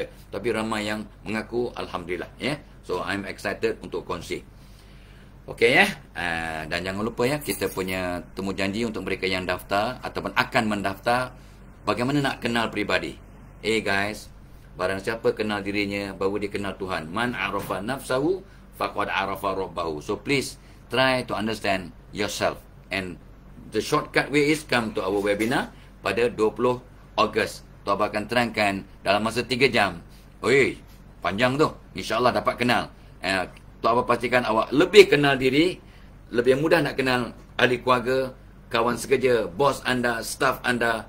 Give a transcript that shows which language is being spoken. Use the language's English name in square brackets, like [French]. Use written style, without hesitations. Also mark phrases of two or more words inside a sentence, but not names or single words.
[Malay] Tapi ramai yang mengaku alhamdulillah. [English] So I'm excited [Malay] untuk kongsi. Okey dan jangan lupa kita punya temu janji untuk mereka yang daftar ataupun akan mendaftar, bagaimana nak kenal peribadi. Guys, barang siapa kenal dirinya baru dia kenal Tuhan. [Arabic] من عرف نفسه فقد عرف ربه. [English] So please try to understand yourself, and the shortcut way is come to our webinar [Malay] pada 20 Ogos. Tok Abah akan terangkan dalam masa 3 jam. Panjang tu. InsyaAllah dapat kenal. Tok Abah pastikan awak lebih kenal diri, lebih mudah nak kenal ahli keluarga, kawan sekerja, bos anda, staff anda.